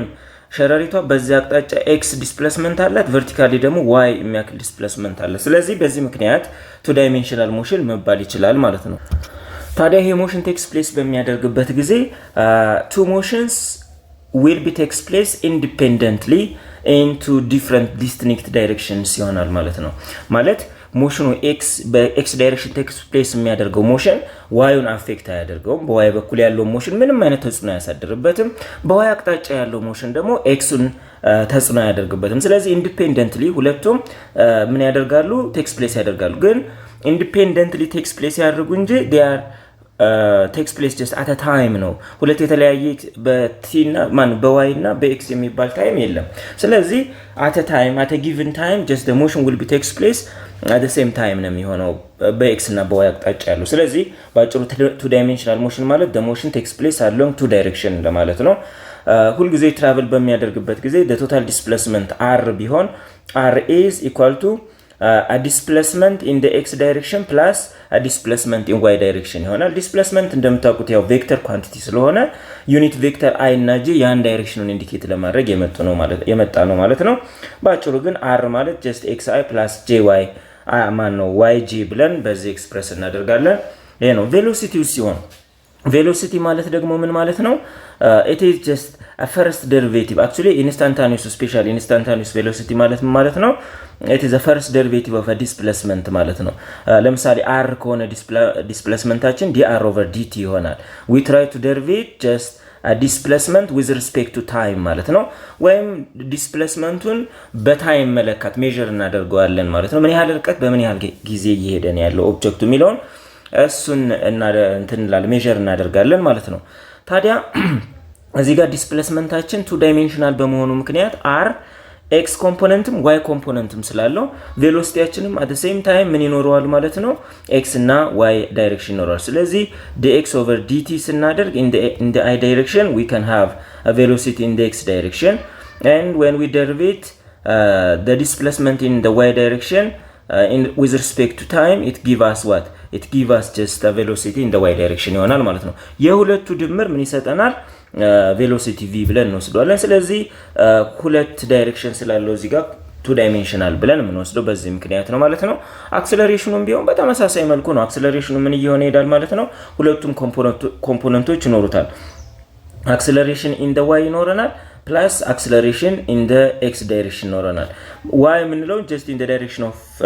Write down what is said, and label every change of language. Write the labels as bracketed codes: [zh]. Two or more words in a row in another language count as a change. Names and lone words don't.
[am] ሸረሪቷ በዚህ አቅጣጫ x displacement አላት vertically ደግሞ y የሚያክል displacement አለ ስለዚህ በዚህ ምክንያት [en] two dimensional motion [am] መባል ይችላል ማለት ነው ታዲያ ይሄ [en] motion takes place [am] በሚያደርግበት ጊዜ [en] two motions will be takes place independently into different distinct directions [am] ይሆናል ማለት ነው ማለት ሞሽኑ x በx ዳይሬክሽን [en] takes place [am] የሚያደርገው ሞሽን y ን አፌክት አያደርገውም በy በኩል ያለው ሞሽን ምንም አይነት ተጽዕኖ ያሳድርበትም በy አቅጣጫ ያለው ሞሽን ደግሞ x ን ተጽዕኖ ያደርግበትም ስለዚህ ኢንዲፔንደንትሊ ሁለቱም ምን ያደርጋሉ [en] takes place [am] ያደርጋሉ ግን ኢንዲፔንደንትሊ [en] takes place [am] ያደርጉ እንጂ [en] they are takes place just at a time [am] ነው ሁለት የተለያየ በt እና በy እና በx የሚባል ታይም የለም ስለዚህ [en] at a time at a given time just the motion will be takes place at the same time [am] ነው የሚሆነው በx እና በy አቅጣጫ ያለው ስለዚህ ባጭሩ [en] two dimensional [am] motion ማለት [en] the motion takes place along two direction [am] እንደማለት ነው ሁሉ ጊዜ ትራቨል በሚያደርግበት ጊዜ [en] the total displacement r [am] ቢሆን [en] r is equal to a displacement in the x direction plus a displacement in y direction [am] ይሆናል displacement እንደምታውቁት ያው [en] vector quantity [am] ስለሆነ [en] unit vector [am] i እና j ያን ዳይሬክሽኑን ኢንዲኬት ለማድረግ የመጣ ነው ማለት ነው ባጭሩ ግን r ማለት [en] just xi plus jy [am] yg ብለን በዚህ ኤክስፕረስ እናደርጋለን ይሄ ነው ቬሎሲቲው ሲሆን velocity ማለት ደግሞ ምን ማለት ነው [en] it is just a first derivative actually instantaneous especially instantaneous velocity [am] ማለት ነው [en] it is a first derivative of a displacement [am] ማለት ነው ለምሳሌ r ከሆነ displacementታችን [en] dr over dt [am] ይሆናል [en] we try to derive just a displacement with respect to time [am] ማለት ነው ወይም displacementቱን በታይም መለካት ሜዠር እናደርገዋለን ማለት ነው ምን ያህል ርቀት በምን ያህል ጊዜ እየሄደ ነው ያለው ኦብጀክቱ የሚለውን እሱን እና እንትን ሜዠር እናደርጋለን ማለት ነው ታዲያ እዚህ ጋር ዲስፕሌስመንታችን [en] two dimensional [am] በመሆኑ ምክንያት r x ኮምፖነንትም y ኮምፖነንትም ስላለው ቬሎሲቲያችንም [en] at the same time [am] ምን ይኖረዋል ማለት ነው x እና y ዳይሬክሽን ይኖራል ስለዚህ dx over dt ስናደርግ [en] in the i direction we can have a velocity in the x direction and when we derive the displacement in the y direction with respect to time it give us what it give us just a velocity in the y direction [am] ይሆናል ማለት ነው የሁለቱ ድምር ምን ይሰጠናል velocity v ብለን እንወስደዋለን ስለዚህ ሁለት ዳይሬክሽን ስላለው እዚህ ጋር [en] two dimensional [am] ብለን የምንወስደው በዚህ ምክንያት ነው ማለት ነው አክሰለሬሽኑም ቢሆን በተመሳሳይ መልኩ ነው አክሰለሬሽኑ ምን እየሆነ ይሄዳል ማለት ነው ሁለቱም ኮምፖነንቶች ይኖሩታል [en] acceleration in the y [am] ይኖረናል [en] plus acceleration in the x direction [am] ይኖረናል y ምንለው [en] just in the direction of